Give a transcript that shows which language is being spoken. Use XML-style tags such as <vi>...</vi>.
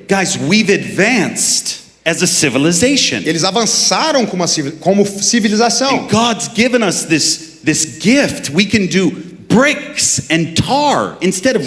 <en>Guys, we've advanced as a civilization.</en> <pt>Eles avançaram como civilização.</pt> <en>God's given us this gift. We can do bricks and tar instead of</en>